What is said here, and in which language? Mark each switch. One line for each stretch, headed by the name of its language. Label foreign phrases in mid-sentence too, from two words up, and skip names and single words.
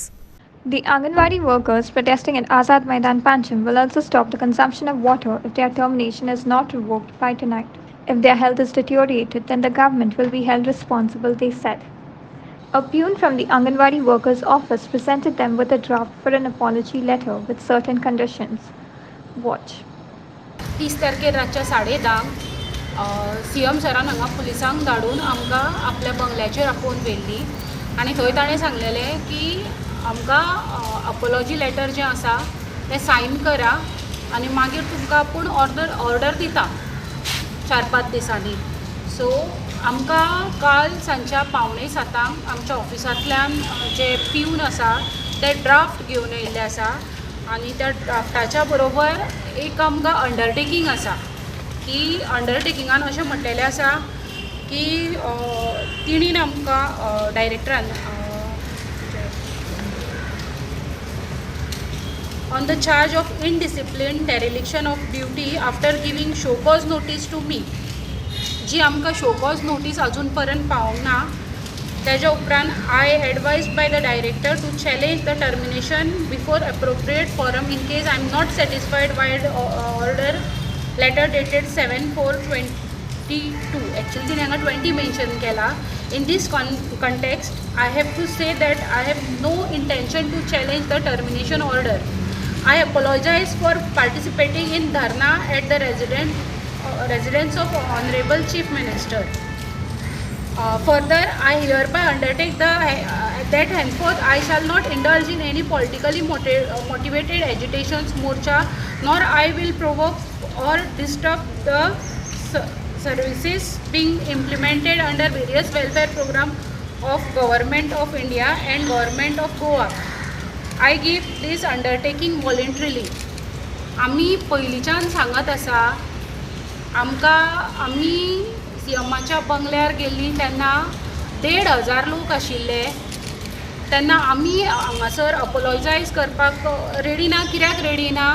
English: The Anganwadi workers protesting at Azad Maidan, Panjim will also stop the consumption of water if their termination is not revoked by tonight. If their health is deteriorated, then the government will be held responsible, they said. A peon from the Anganwadi workers' office presented them with a draft for an apology letter with certain conditions. Watch.
Konkani: 30 तारखेर रातच्या 10:30 CM सरान हांगा पुलिसांक धाडून आमकां आपल्या बंगल्याचेर आपोवन व्हेल्ली आनी थंय ताणें सांगलेलें की आमकां
English: apology letter
Konkani: जें आसा तें सायन करा आनी मागीर तुमकां आपूण ऑर्डर दिता 4-5 दिसांनी. सो आमकां काल सांजच्या 6:45 आमच्या ऑफिसांतल्यान जे पिवन आसा ते ड्राफ्ट घेवन येयल्ले आसा आनी त्या ड्राफ्टाच्या बरोबर एक आमकां अंडरटेकींग आसा की अंडरटेकिंगान अशें म्हटलेलें आसा की तिणीन आमकां डायरेक्टरान
English: on the charge of indiscipline, dereliction of duty after giving show cause notice to me.
Konkani: जी आमकां
English: show cause notice
Konkani: अजून पर्यंत पावूंक ना. तेज्या उपरांत
English: I advised by the director to challenge the termination before appropriate forum in case I am not satisfied by the order letter dated 7/4/22.
Konkani: Actually तिने हांगा 20 मेन्शन केला.
English: In this context, I have to say that I have no intention to challenge the termination order. I apologize for participating in dharna at the residence residence of Honorable Chief Minister. Further, I hereby undertake that henceforth I shall not indulge in any politically motivated agitations, morcha, nor I will provoke or disturb the services being implemented under various welfare program of Government of India and Government of Goa. I give this undertaking voluntarily.
Konkani: आमी पयलींच्यान सांगत आसा आमी सीएमाच्या बंगल्यार गेल्लीं तेन्ना 1,500 लोक आशिल्ले तेन्ना आमी हांगासर अपोलॉजायज करपाक रेडी ना. कित्याक रेडी ना?